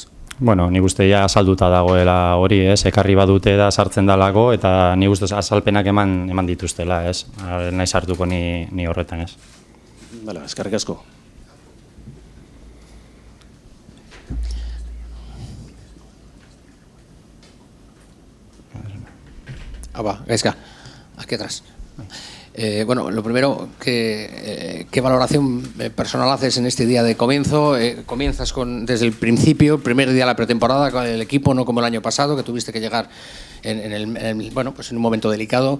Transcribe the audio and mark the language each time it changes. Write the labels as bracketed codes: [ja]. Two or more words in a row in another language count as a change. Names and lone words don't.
[eu] Nik uste ja azalduta dagoela hori, ez, ekarri badute da sartzen dalako, eta nik uste azalpenak eman dituztela, ez, nahi sartuko ni horretan, ez. Bala, eskerrik asko. Gaizka, [es] aquí atrás. Lo primero, ¿qué valoración personal haces en este día de comienzo? Comienzas desde el principio, el primer día de la pretemporada con el equipo, no como el año pasado, que tuviste que llegar en un momento delicado.